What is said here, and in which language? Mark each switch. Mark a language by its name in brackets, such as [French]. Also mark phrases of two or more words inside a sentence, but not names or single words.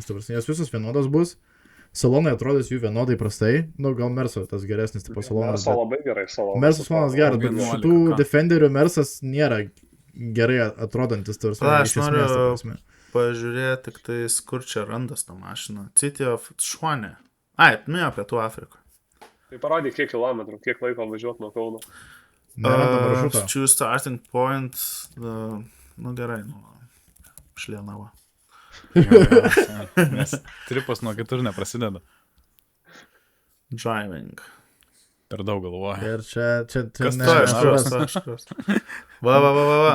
[Lithuanian] Jos visos vienodos bus. Salonai atrodys jų vienodai prastai, gal Merso tas geresnis tipo salonas. Merso labai gerai salonas. Mersas salonas geras, bet šitų Defenderių Mersas nėra gerai atrodantis. Aš noriu pažiūrėti tik tais, kur čia randas tą mašiną. [English] City of [Lithuanian] Šuane. Nuėjo Pietų Afriką. Tai parodė, kiek kilometrų, kiek laiko važiuoti nuo Kauno. [English] Choose starting point. [Lithuanian] Gerai, Šlienavo. Nes tripas nuo kitur neprasideda. [English] Driving. [Lithuanian] Per daug galvoja. Ir čia kas to? Va.